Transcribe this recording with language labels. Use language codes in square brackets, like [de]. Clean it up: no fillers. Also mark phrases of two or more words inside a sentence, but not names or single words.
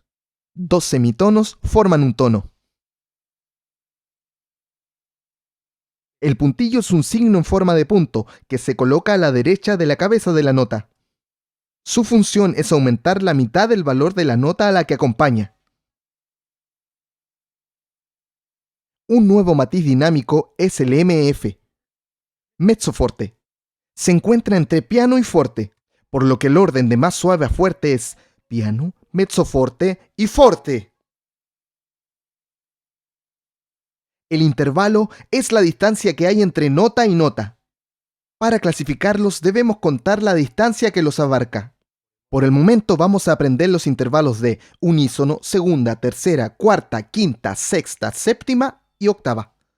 [es] Dos semitonos forman un tono. El puntillo es un signo en forma de punto que se coloca a la derecha de la cabeza de la nota. Su función es aumentar la mitad del valor de la nota a la que acompaña. Un nuevo matiz dinámico es el MF, [it] mezzo forte. [es] Se encuentra entre piano y forte, por lo que el orden de más suave a fuerte es piano, [it] mezzo forte [es] y forte. El intervalo es la distancia que hay entre nota y nota. Para clasificarlos debemos contar la distancia que los abarca. Por el momento vamos a aprender los intervalos de unísono, segunda, tercera, cuarta, quinta, sexta, séptima y octava.